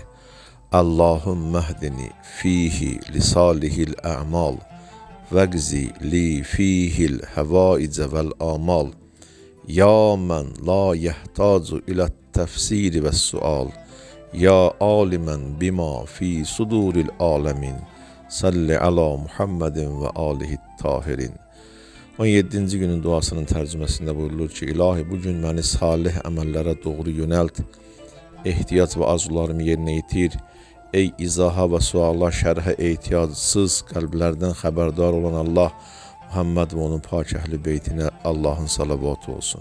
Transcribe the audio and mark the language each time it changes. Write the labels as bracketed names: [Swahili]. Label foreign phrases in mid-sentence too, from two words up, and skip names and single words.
[Arabic] اللهم اهدني فيه لصالح الأعمال واقض لي فيه الحوائج والآمال يا من لا يحتاج إلى التفسير والسؤال يا عالما بما في صدور العالمين صل على محمد وآله الطاهرين. [Azerbaijani] 17. günün duasının tərcüməsində buyurulur ki, İlahi, bugün məni salih əməllərə doğru yönəlt, ehtiyac və arzularımı yerinə yetir, ey izaha və suala, şərhə ehtiyacsız qəlblərdən xəbərdar olan Allah, Muhammed və onun pak əhli beytinə Allahın salavatı olsun.